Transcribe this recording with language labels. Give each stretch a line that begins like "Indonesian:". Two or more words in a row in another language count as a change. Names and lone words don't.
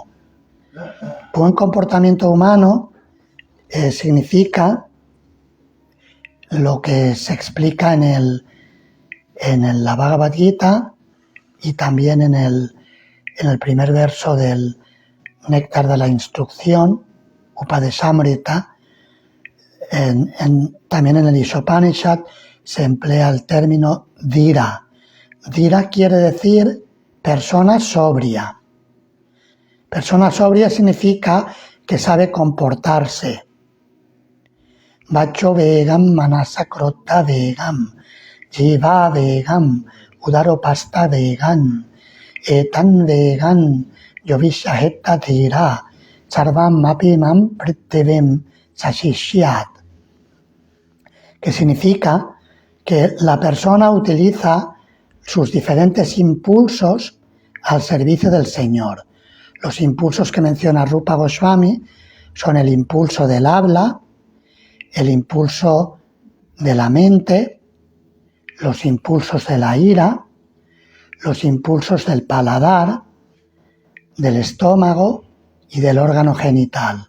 Spanish: Buen comportamiento humano significa lo que se explica en la Bhagavad Gita y también en el primer verso del Néctar de la Instrucción, Upadeshamrita. También en el Ishopanishad se emplea el término dhira. Dhira quiere decir persona sobria. Persona sobria significa que sabe comportarse.
Sanskrit: Vacho vegam, manasa krota vegam, jiva vegam, udaropasta vegam, etan vegam, yovishaheta dhira, sarvam mapimam prittivim sashishyat.
Spanish: Que significa que la persona utiliza sus diferentes impulsos al servicio del Señor. Los impulsos que menciona Rupa Goswami son el impulso del habla, el impulso de la mente, los impulsos de la ira, los impulsos del paladar, del estómago y del órgano genital.